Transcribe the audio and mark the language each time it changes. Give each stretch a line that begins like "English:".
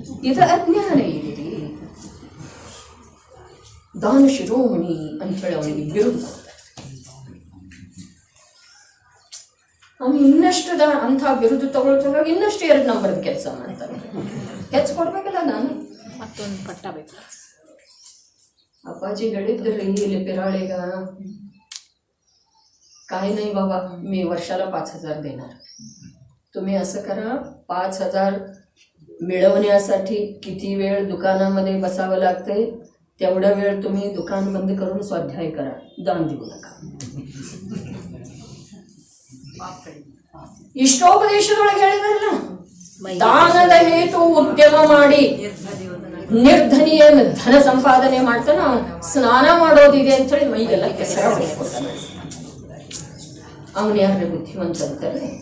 Kannada: ಇದು ಅಜ್ಞಾನ ಇದೆ. ದಾನ ಶಿರೋಮಣಿ ಅಂತ ಹೇಳಿ ಅವನಿಗೆ ಬಿರುದು. ಅವನು ಇನ್ನಷ್ಟು ಅಂಥ ಬಿರುದು ತಗೊಳ್ತಾಗ ಇನ್ನಷ್ಟು 2 ನಂಬರ್ದ ಕೆಲಸ ಮಾಡ್ತಾನೆ. ಹೆಚ್ಚು ಕೊಡ್ಬೇಕಲ್ಲ, ನಾನು ಮತ್ತೊಂದು ಪಟ್ಟ ಬೇಕು. ಅಪ್ಪಾಜಿ ಹೇಳಿದ್ರಿ ಇಲ್ಲಿ
Marathi: पिराळेಗ, काय नाही बाबा, मी वर्षाला 5,000 देणार. तुम्ही असं करा, 5,000 मिळवण्यासाठी किती वेळ दुकानामध्ये बसावं लागते, तेवढा वेळ तुम्ही दुकान बंद करून स्वाध्याय करा, दान देऊ नका.
Kannada: ಇಷ್ಟೋಪದೇಶದೊಳಗೆ ಹೇಳಿದಾರಲ್ಲ, ದಾನದ ಹೇತು ಉದ್ಯಮ ಮಾಡಿ ನಿರ್ಧನಿಯ ಧನ ಸಂಪಾದನೆ ಮಾಡ್ತಾನ. ಸ್ನಾನ ಮಾಡೋದಿದೆ ಅಂತ ಹೇಳಿ ಮೈಗೆಲ್ಲ ಕೆಸರ ಹೊಡ್ಕೊತಾನೆ. ಅವನು ಯಾರ ಬುದ್ಧಿವಂತ ಅಂತಾರೆ?